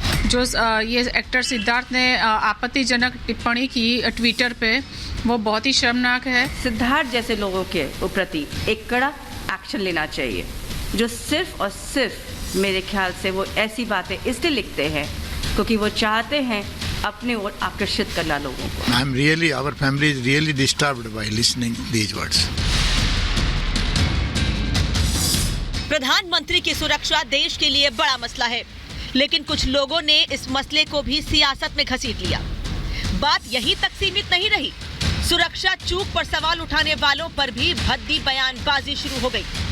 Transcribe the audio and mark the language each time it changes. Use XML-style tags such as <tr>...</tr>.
<hi>जो ये एक्टर सिद्धार्थ ने आपत्तिजनक टिप्पणी की ट्विटर पे, वो बहुत ही शर्मनाक है। सिद्धार्थ जैसे लोगों के प्रति एक कड़ा एक्शन लेना चाहिए, जो सिर्फ और सिर्फ मेरे ख्याल से वो ऐसी बातें इसलिए लिखते हैं क्योंकि वो चाहते हैं अपने ओर आकर्षित करना लोगों को।</hi> <en>Our family is really disturbed by listening these words.</en> <hi>प्रधानमंत्री की सुरक्षा देश के लिए बड़ा मसला है, लेकिन कुछ लोगों ने इस मसले को भी सियासत में घसीट लिया। बात यहीं तक सीमित नहीं रही, सुरक्षा चूक पर सवाल उठाने वालों पर भी भद्दी बयानबाजी शुरू हो गई।</hi>